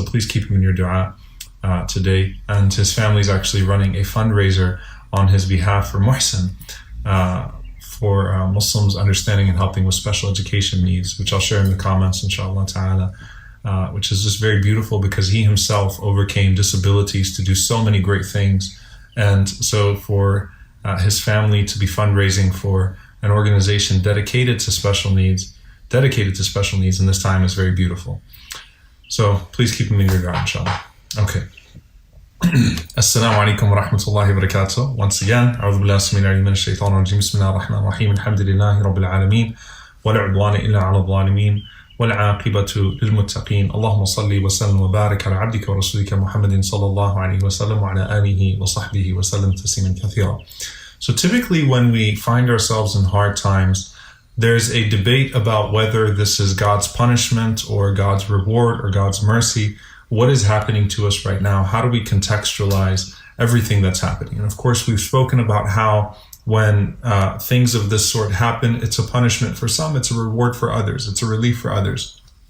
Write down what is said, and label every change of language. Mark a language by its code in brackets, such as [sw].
[en] So please keep him in your dua today. And his family is actually running a fundraiser on his behalf for Muhsin, for Muslims understanding and helping with special education needs, which I'll share in the comments, inshallah ta'ala, which is just very beautiful because he himself overcame disabilities to do so many great things. And so for his family to be fundraising for an organization dedicated to special needs in this time is very beautiful. So please keep him in your dua, inshallah. Okay. Assalamu alaikum wa rahmatullahi wa barakatuh. [ar] Once again, أعوذ بالله السميع العليم من الشيطان الرجيم. بسم الله الرحمن الرحيم. الحمد لله رب العالمين ولا عدوان إلا على الظالمين والعاقبة للمتقين. اللهم صل وسلم وبارك على عبدك ورسولك محمد صلى الله عليه وسلم وعلى آله وصحبه وسلم تسليما كثيرا. [en] So typically when we find ourselves in hard times, there's a debate about whether this is God's punishment or God's reward or God's mercy. What is happening to us right now? How do we contextualize everything that's happening? And of course, we've spoken about how when things of this sort happen, it's a punishment for some, it's a reward for others, it's a relief for others.